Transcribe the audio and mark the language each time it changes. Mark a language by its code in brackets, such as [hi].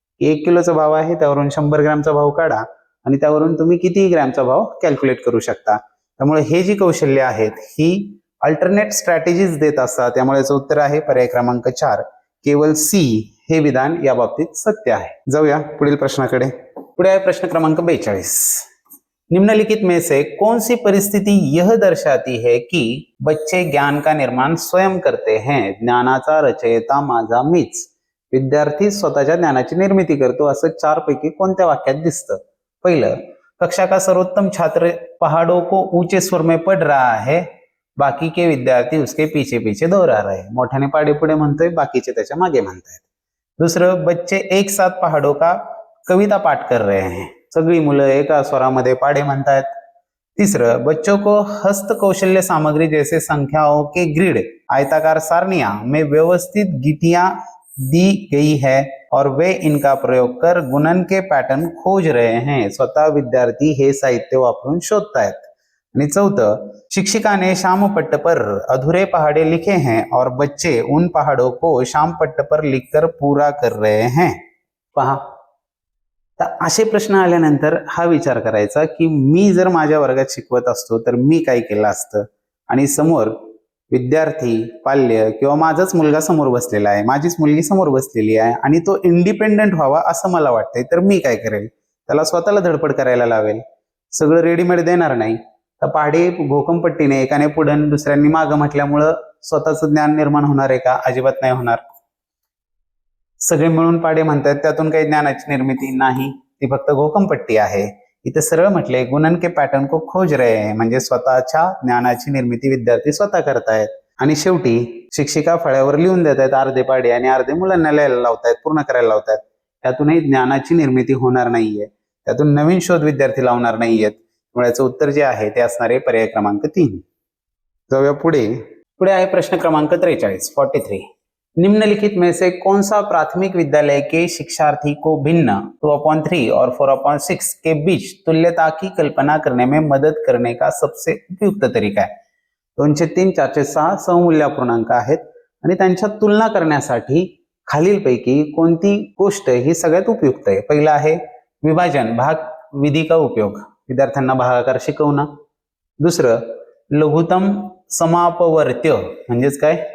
[mr] 1 किलोचा भाव आहे, त्यावरून 100 ग्रॅमचा भाव काढा आणि त्यावरून तुम्ही किती ग्रॅमचा भाव कॅल्क्युलेट करू शकता। त्यामुळे हे जी कौशल्य आहेत ही अल्टरनेट स्ट्रॅटेजीज देत असतात। त्यामुळे याचं उत्तर आहे पर्याय क्रमांक 4, केवळ सी हे विधान या बाबतीत सत्य आहे। जाऊया पुढील प्रश्नाकडे। पुढे आहे प्रश्न क्रमांक 42। [hi] निम्नलिखित में से कौन सी परिस्थिति यह दर्शाती है कि बच्चे ज्ञान का निर्माण स्वयं करते हैं? [mr] ज्ञानाचा रचयिता माझा मीच। विद्यार्थी स्वतःच्या ज्ञानाची निर्मिती करतो, असं 4 पैकी कोणत्या वाक्यात दिसतं? पहिलं, [hi] कक्षा का सर्वोत्तम छात्र पहाड़ों को ऊंचे स्वर में पढ़ रहा है, बाकी के विद्यार्थी उसके पीछे पीछे दोहरा रहे हैं। [mr] मोठ्याने पाढे पुढे म्हणतोय, बाकीचे त्याच्या मागे म्हणतायत। [hi] दुसरं, बच्चे एक साथ पहाड़ों का कविता पाठ कर रहे हैं, [mr] सगळी मुलं एका स्वरामध्ये पाढे म्हणतायत। तीसरं, [hi] बच्चों को हस्त कौशल्य सामग्री जैसे संख्याओं के ग्रिड, आयताकार सारनियां में व्यवस्थित गीटियां दी गई है और वे इनका प्रयोग कर गुणन के पैटर्न खोज रहे हैं। [mr] स्वतः विद्यार्थी हे साहित्य वापरून शोधतायत। आणि चौथं, [hi] शिक्षिका ने शाम पट्ट पर अधूरे पहाड़े लिखे हैं और बच्चे उन पहाड़ों को शाम पट्ट पर लिखकर पूरा कर रहे हैं। [mr] पहा, तर असे प्रश्न आल्यानंतर हा विचार करायचा की मी जर माझ्या वर्गात शिकवत असतो तर मी काय केलं असतं, आणि समोर विद्यार्थी, पाल्य किंवा माझाच मुलगा समोर बसलेला आहे, माझीच मुलगी समोर बसलेली आहे आणि तो इंडिपेंडेंट व्हावा असं मला वाटतंय, तर मी काय करेल? त्याला स्वतःला धडपड करायला लावेल, सगळं रेडीमेड देणार नाही। तर पहाडे घोकमपट्टीने एकाने पुढं दुसऱ्यांनी मागं म्हटल्यामुळं स्वतःचं ज्ञान निर्माण होणार आहे का? अजिबात नाही होणार। सगळे मिळून पाढे म्हणतात, त्यातून काही ज्ञानाची निर्मिती नाही, ती फक्त घोकमपट्टी आहे। इथे सरळ म्हटले [hi] गुणन के पॅटर्न को खोज रहे हैं, [mr] म्हणजे स्वतःच्या ज्ञानाची निर्मिती विद्यार्थी स्वतः करतायत। आणि शेवटी शिक्षिका फळ्यावर लिहून देत आहेत अर्धे पाढे आणि अर्धे मुलांना लिहायला लावतायत, पूर्ण करायला लावतायत। त्यातूनही ज्ञानाची निर्मिती होणार नाहीये, त्यातून नवीन शोध विद्यार्थी लावणार नाहीयेत। त्यामुळे याचं उत्तर जे आहे ते असणार आहे पर्याय क्रमांक 3। जाऊया पुढे। पुढे आहे प्रश्न क्रमांक 43। [hi] निम्नलिखित में से कौन सा प्राथमिक विद्यालय के शिक्षार्थी को भिन्न 2/3 और 4/6 के बीच तुल्यता की कल्पना करने में मदद करने का सबसे उपयुक्त तरीका है? [mr] 203, 406 सममूल्यपूर्णांक आहेत आणि त्यांच्या तुलना करण्यासाठी खालीलपैकी कोणती गोष्ट ही सगळ्यात उपयुक्त आहे? पहिला आहे विभाजन भाग [hi] विधी का उपयोग, [mr] विद्यार्थ्यांना भागाकार शिकवणं। दुसरं, लघुत्तम समापवर्त्य म्हणजेच काय?